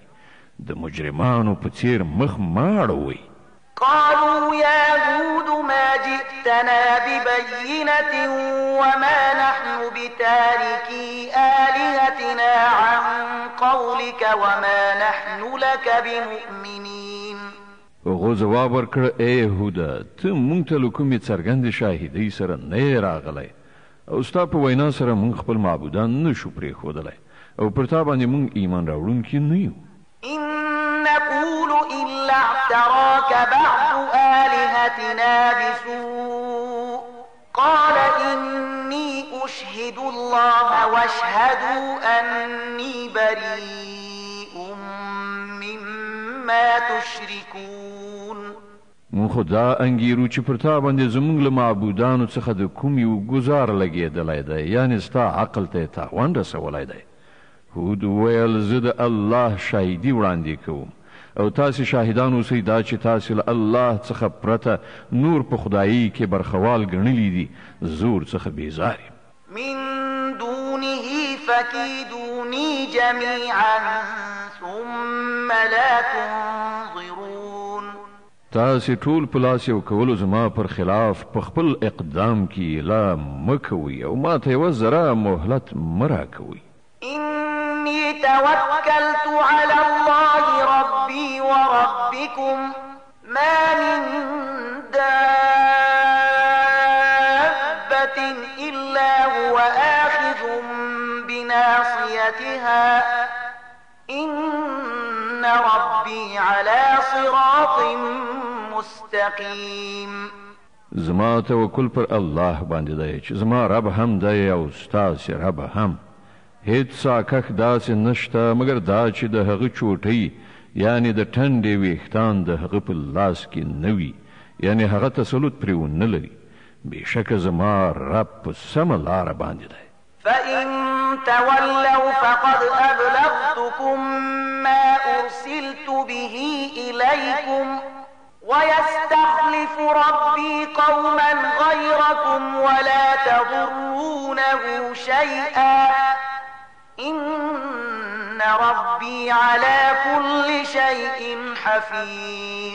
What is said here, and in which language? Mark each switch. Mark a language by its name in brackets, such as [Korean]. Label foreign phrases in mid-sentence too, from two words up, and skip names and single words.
[Pashto] د مجرمانو په څیر مخ مه اړوئ. [Arabic] قالوا يا هود ما جئتنا ببينة وما نحن بتاركي آلهتنا عن قولك وما نحن لك بمؤمنين. [Pashto] هغو ځواب ورکړه ای هوده ته مونږ ته له کومې څرګندې شاهدۍ سره نه یې راغلی، او ستا په وینا سره مونږ خپل معبودان نشو پرېښودلی، او پر تا باندې مونږ ایمان راوړونکي نه یو. [Arabic] إن نقول إلا اعتراك بعض آلهتنا بسوء قال إني أشهد الله واشهدوا أني بريء مما تشركون. [Pashto] مونږ خو دا انګیرو چې پر تا باندې زمونږ له معبودانو څخه د کوم یو ګزار لګېدلی دی، یعنې ستا عقل ته یې تاوان رسولی دی. هود ویل زه د الله شاهدي وړاندې کوم، او تاسې شاهدان اوسئ دا چې تاسې له الله څخه پرته نور په خدایي کې برخوال ګڼلي دي، زور څخه بیزار یم. [Arabic] من دونه فكيدوني جميعا ثم لا تنظرون. [Pashto] تاسې ټول په لاس یو کولو زما پر خلاف په خپل اقدام کې لا مه کوئ، او ما ته یوه ذره مهلت مه راکوئ. [Arabic] إني توكلت على الله ربي وربكم ما من دابة إلا هو آخذ بناصيتها إن ربي على صراط مستقيم. [Pashto] زما توکل پر الله باندې دی چې زما رب هم دی او ستاسې رب هم. هیڅ ساکښ داسې نشته مګر دا چې د هغه چوټۍ یعنې د ټنډې ویښتان د هغه په لاس کې نه وي، یعنې هغه تسلط پرې ونه لري. بېشکه زما رب په سمه لاره باندې دی. [Arabic] فإن تولوا فقد أبلغتكم ما أرسلت به إليكم ويستخلف ربي قوما غيركم ولا تضرونه شيئا إن ربي على كل شيء حفيظ.